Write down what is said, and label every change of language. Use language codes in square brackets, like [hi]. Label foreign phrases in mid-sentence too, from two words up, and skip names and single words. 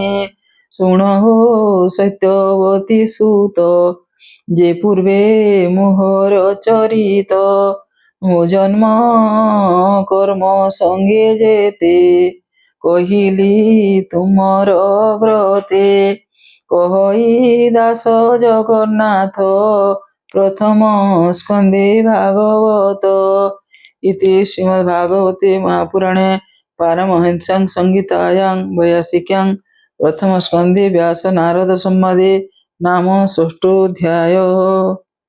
[or] ଶୁଣ ହୋ ସତ୍ୟବତୀ ସୁତ ଯେ ପୂର୍ବେ ମୋହର ଚରିତ। ମୋ ଜନ୍ମ କର୍ମ ସଙ୍ଗେ ଯେତେ କହିଲି ତୁମର ଗ୍ରତେ। କହଇ ଦାସ ଜଗନ୍ନାଥ [sa] प्रथमस्कन्धे भागवत इति श्रीमद्भागवते महापुराणे पारमहंस्यां संहितायां वैयासिक्यां प्रथमस्कन्धे व्यास नारद संवादे नाम षष्ठोऽध्यायः।